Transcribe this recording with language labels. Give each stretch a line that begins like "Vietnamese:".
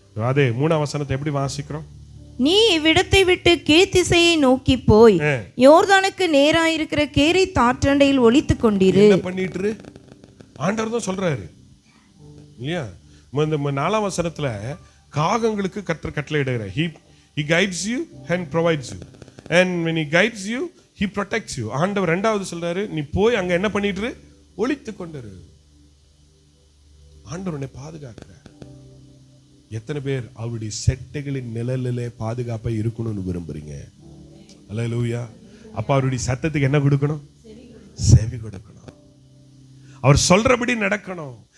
Tamil: அதே 3ஆம் வசனத்தை எப்படி வாசிக்கிறோம்? நீ இவ்விடத்தை விட்டு கீழ்த்திசையை நோக்கி போய் யோர்தானுக்கு நேராயிருக்கிற கேரி தாற்றண்டையில் ஒளித்துக் கொண்டிரு. என்ன பண்ணிட்டு ஆண்டவர் தான் சொல்றாரு இல்லையா? இந்த 4ஆம் வசனத்துல காகங்களுக்கு கர்த்தர் கட்டளையிடுகிறார்.
English: he guides you and provides you, and when he guides you he protects you.
Tamil: ஆண்டவர் ரெண்டாவது சொல்றாரு, நீ போய் அங்க என்ன பண்ணிட்டு ஒளித்து கொண்டிரு. ஆண்டவர் உன்னை பாதுகாக்கிறார். எத்தனை பேர் அவருடைய செட்டைகளின் நிழலிலே பாதுகாப்பா இருக்கணும்னு விரும்புறீங்க? அல்லேலூயா. அப்ப அவருடைய சத்தத்துக்கு என்ன கொடுக்கணும்? செவி கொடுக்கணும். அவர் சொல்றபடி நடக்கணும்.